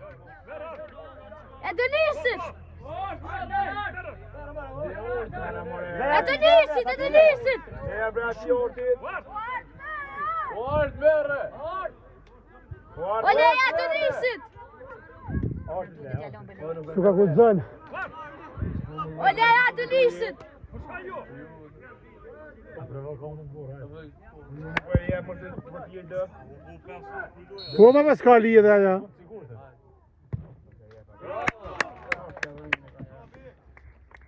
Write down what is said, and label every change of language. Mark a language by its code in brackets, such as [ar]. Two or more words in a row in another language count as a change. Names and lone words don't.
[pt] Olha aí, é Denisit! [sq] Suka ku zonë. [pt] Olha aí, é Denisit! [sq] Po ma me s'ka lidhe aja.